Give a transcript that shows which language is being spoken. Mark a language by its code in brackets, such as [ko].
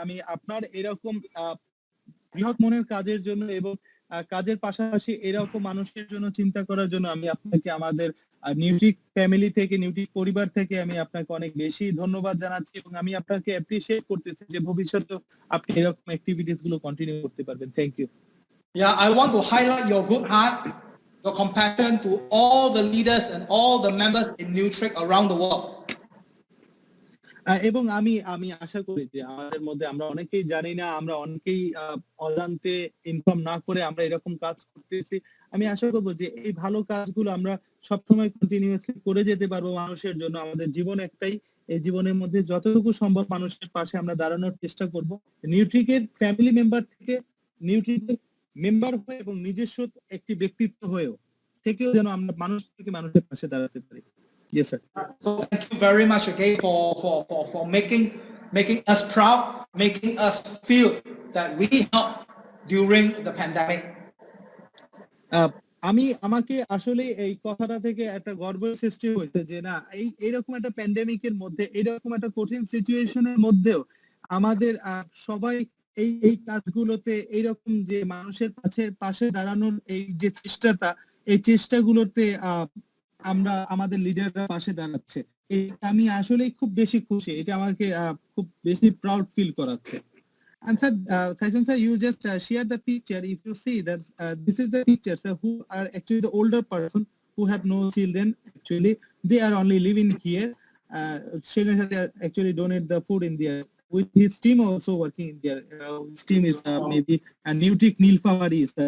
[bn] আমি আপনার এরকম বৃহৎ মনের কাজের জন্য এবং কাজের পাশাপাশি এরকম মানুষের জন্য চিন্তা করার জন্য আমি আপনাকে আমাদের নিউট্রিক ফ্যামিলি থেকে, নিউট্রিক পরিবার থেকে আমি আপনাকে অনেক বেশি ধন্যবাদ জানাচ্ছি এবং আমি আপনাকে অ্যাপ্রিশিয়েট করতেছি যে ভবিষ্যতে আপনি এরকম অ্যাক্টিভিটিস গুলো কন্টিনিউ করতে পারবেন। [en] Thank you. Yeah, I want to highlight your good heart, your compassion to all the leaders and all the members in Nutric around the world. [bn] এবং আমি আশা করি যে আমাদের মধ্যে আমরা অনেকেই জানি না, আমরা অনেকেই অজান্তে ইনফর্ম না করে আমরা এরকম কাজ করতেছি। আমি আশা করব যে এই ভালো কাজগুলো আমরা সবসময় কন্টিনিউয়াসলি করে যেতে পারবো মানুষের জন্য। আমাদের জীবন একটাই, এই জীবনের মধ্যে যতটুকু সম্ভব মানুষের পাশে আমরা দাঁড়ানোর চেষ্টা করব। নিউট্রিকের ফ্যামিলি মেম্বার থেকে, নিউট্রিকের মেম্বার হয়ে এবং নিজস্ব একটি ব্যক্তিত্ব হয়েও থেকেও যেন আমরা মানুষের পাশে দাঁড়াতে পারি। [en] Yes, sir. So thank you very much again for making us proud, making us feel that we helped during the pandemic. [bn] আমাকে আসলে এই কথাটা থেকে একটা গর্বের সৃষ্টি হয়েছে যে না, এইরকম একটা প্যান্ডেমিকের মধ্যে, এইরকম একটা কঠিন সিচুয়েশনের মধ্যেও আমাদের সবাই এই কাজগুলোতে এইরকম যে মানুষের পাশে দাঁড়ানোর এই যে চেষ্টাটা, এই চেষ্টাগুলোতে আমরা আমাদের লিডাররা পাশে দাঁড়াচ্ছে। আমি আসলে খুব বেশি খুশি, এটা আমাকে খুব বেশি প্রাউড ফিল করাচ্ছে। [en] And sir, Tyson sir, you just shared the picture. If you see that this is the picture, sir, who are actually the older person who have no children. Actually, they are only living here. They are actually donate the food in there. With his team also working in there. His team is maybe a Nutric Nilphamari.